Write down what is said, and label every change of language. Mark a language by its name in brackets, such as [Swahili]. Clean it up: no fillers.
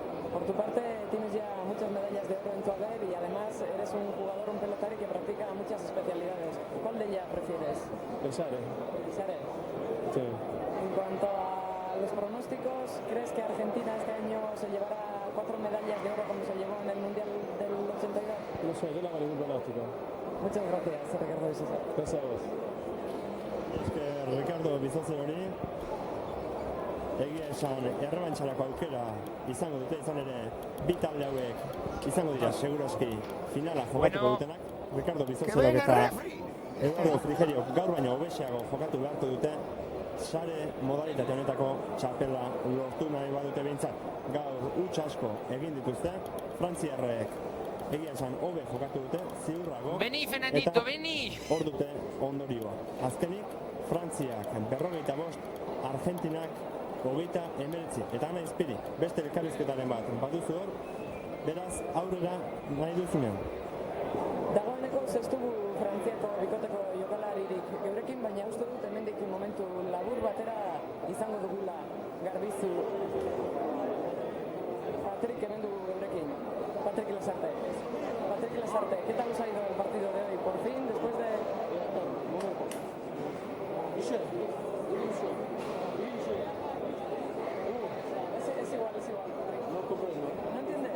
[Spanish] Por tu parte, tienes ya muchas medallas de oro en tu haber y además eres un jugador, un pelotario que practica muchas especialidades. ¿Cuál de ellas prefieres? El Sare. El Sare. Sí. En cuanto a los pronósticos, ¿crees que Argentina este año se llevará 4 medallas de oro como se llevó en el Mundial del 82? No sé, yo no hago ningún pronóstico. Muchas gracias, Ricardo Bizuzero. Gracias a vos. [Basque] Ricardo Bizuzero hori, egia esan errebantxarako aukera izango dute, izan ere bi talde hauek izango dira segurazki finala jokatuko dutenak. Ricardo Bizuzero eta Eduardo Frigerio gaur baino hobeseago jokatu beharko dute sare modalitate honetako txapela lortu nahi badute behintzat. Gaur huts asko egin dituzte, Frantziarrek egia esan hobe jokatu dute, ziurrago, Fernandito, eta hor dute ondorioa. Azkenik, Frantziak 45, Argentinak 29, eta Ana Izpiri, beste elkarrizketaren bat baduzu hor, beraz aurrera nahi duzunean. Dagoeneko ez dugu Frantziako bikoteko jokalaririk geurekin, baina uste dut hemendik momentu labur batera izango dugula Garbizu Patrick, hemen dugu eurekin. Patrick Lasarte. [Spanish] Patrick Lasarte, ¿qué tal os ha ido el partido de hoy? Por fin, después de... Es igual, Patrick. No comprendo. ¿No entiendes?